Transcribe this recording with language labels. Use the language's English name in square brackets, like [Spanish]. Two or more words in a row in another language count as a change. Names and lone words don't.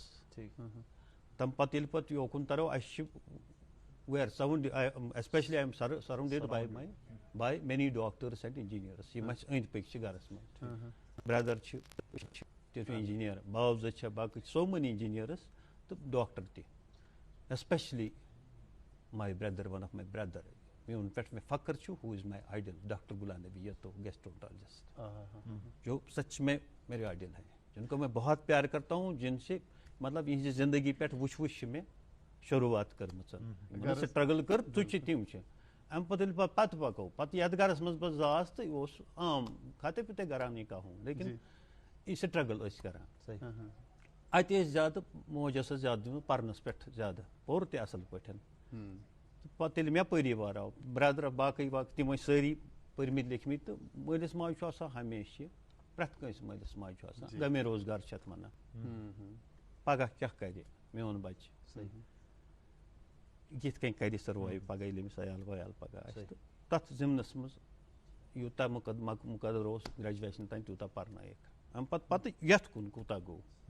[Kashmiri] تمہِ پتہٕ ییٚلہِ پتہٕ یوکُن ترو اَسہِ چھِ [English] we are especially I am surrounded by many doctors and engineers [Kashmiri] یِم اَسہِ أنٛدۍ پٔکۍ چھِ گرس منٛز. برٛدر چھِ تِم انجیٖنیر باو زٕ چھےٚ باقٕے [English] so many engineers [Kashmiri] تہٕ ڈاکٹر تہِ. [English] especially my brother one of my brother [Kashmiri] میون پٮ۪ٹھ مےٚ فخر چھُ [English] who is my idol [Kashmiri] ڈاکٹر غلام نبی یتو گیسٹرونٹالوجسٹ. [Urdu] جو سچ میں میرے آئیڈل ہیں جن کو میں بہت پیار کرتا ہوں جن سے مطلب [Kashmiri] یہنٛزِ زندگی پٮ۪ٹھ وٕچھ چھِ مےٚ شروعات کٔرمٕژ سٹرگل کٔر ژٕ چھِ تِم چھِ اَمہِ پَتہٕ ییٚلہِ پَتہٕ پَکو پَتہٕ یَتھ گَرَس منٛز بہٕ زاس تہٕ یہِ اوس [Urdu] عام کھاتے پیٖتے گھرانی کا ہوں [Kashmiri] لیکن یہِ سٹرگل ٲسۍ کران اَتہِ ٲسۍ زیادٕ موج ٲسۍ زیادٕ دِوان پَرنَس پٮ۪ٹھ زیادٕ پوٚر تہِ اَصٕل پٲٹھۍ تہٕ پَتہٕ ییٚلہِ مےٚ پٔری وار آو برٛدر باقٕے تِم ٲسۍ سٲری پٔرمٕتۍ لیکھمٕتۍ تہٕ مٲلِس ماجہِ چھُ آسان ہمیشہِ پرٛٮ۪تھ کٲنٛسہِ مٲلِس ماجہِ چھُ آسان غمے روزگار چھِ اَتھ وَنان پَگاہ کیٛاہ کَرِ میون بَچہِ یِتھ کٔنۍ کَرِ سٔروایِو پَگاہ ییٚلہِ أمِس عیال ویال پَگاہ آسہِ تہٕ تَتھ ضِمنَس منٛز یوٗتاہ مُقدر اوس گرٛیجویشن تانۍ تیوٗتاہ پَرنٲیِکھ اَمہِ پَتہٕ یَتھ کُن کوٗتاہ گوٚو